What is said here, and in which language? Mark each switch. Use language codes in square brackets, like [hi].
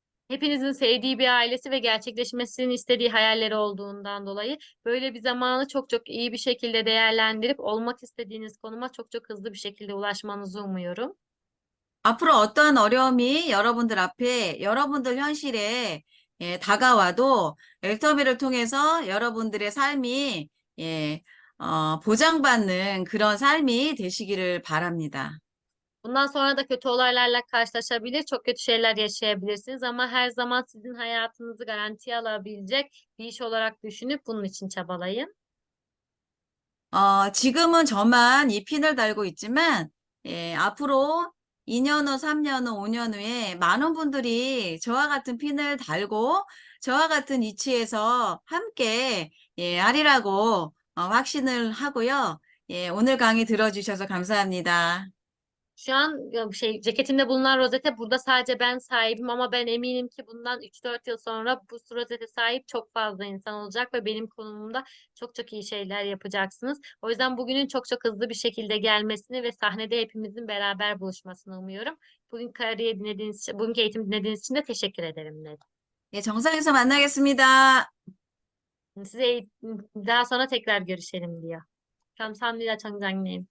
[tr] Hepinizin sevdiği bir ailesi ve gerçekleşmesini istediği hayalleri olduğundan dolayı böyle bir zamanı çok çok iyi bir şekilde değerlendirip olmak istediğiniz konuma çok çok hızlı bir şekilde ulaşmanızı umuyorum. [ko] 앞으로 어떠한 어려움이 여러분들 앞에 여러분들 현실에 다가와도 엘터미를 통해서 여러분들의 삶이 보장받는 그런 삶이 되시기를 바랍니다. [tr] Bundan sonra da kötü olaylarla karşılaşabilir, çok kötü şeyler yaşayabilirsiniz ama her zaman sizin hayatınızı garantiye alabilecek bir iş olarak düşünüp bunun için çabalayın. [ko] 지금은 저만 이 핀을 달고 있지만 앞으로 2년 후, 3년 후, 5년 후에 많은 분들이 저와 같은 핀을 달고 저와 같은 위치에서 함께 하리라고 확신을 하고요. 오늘 강의 들어주셔서 감사합니다. [tr] Şu an ceketimde bulunan rozete burada sadece ben sahibim ama ben eminim ki bundan 3-4 yıl sonra bu rozete sahip çok fazla insan olacak ve benim konumumda çok çok iyi şeyler yapacaksınız. O yüzden bugünün çok çok hızlı bir şekilde gelmesini ve sahnede hepimizin beraber buluşmasını umuyorum. Bugünkü eğitim dinlediğiniz için de teşekkür ederim Ned. [ko] 정상에서 만나겠습니다. [tr] Size daha sonra tekrar görüşelim diyor. [ko] 감사합니다, 청장님.